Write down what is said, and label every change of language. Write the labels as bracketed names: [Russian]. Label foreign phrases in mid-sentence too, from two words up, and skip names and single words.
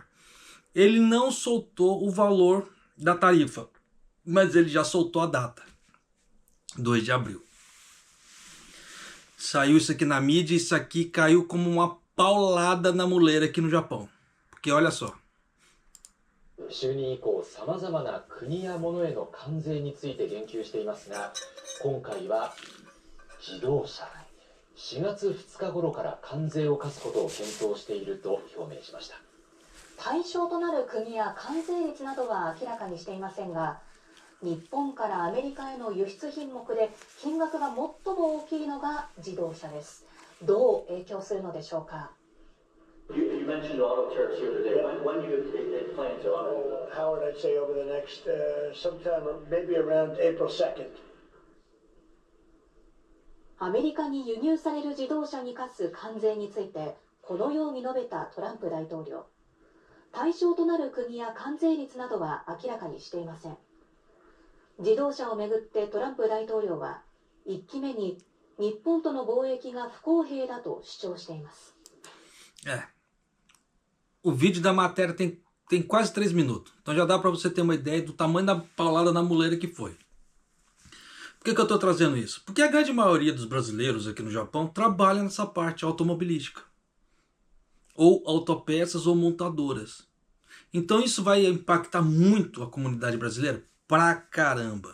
[Portuguese] Ele não soltou o valor da tarifa, mas ele já soltou a data. 2 de abril. Saiu isso aqui na mídia e isso aqui caiu como uma paulada na muleira aqui no Japão. Porque olha só. [Japanese] 就任以降、さまざまな国や物への関税について言及していますが、今回は自動車、4月2日頃から関税を課すことを検討していると表明しました。対象となる国や関税率などは明らかにしていませんが、日本からアメリカへの輸出品目で金額が最も大きいのが自動車です。どう影響するのでしょうか。 [English] You mentioned auto tariffs here today. When do you plan to auto? Howard, I'd say over the next sometime, maybe around April 2nd. [Japanese] アメリカに輸入される自動車に課す関税についてこのように述べたトランプ大統領。対象となる国や関税率などは明らかにしていません。自動車をめぐってトランプ大統領は1期目に日本との貿易が不公平だと主張しています。 [Portuguese] O vídeo da matéria tem quase 3 minutos. Então já dá para você ter uma ideia do tamanho da paulada na muleira que foi. Por que eu estou trazendo isso? Porque a grande maioria dos brasileiros aqui no Japão trabalha nessa parte automobilística. Ou autopeças ou montadoras. Então isso vai impactar muito a comunidade brasileira pra caramba.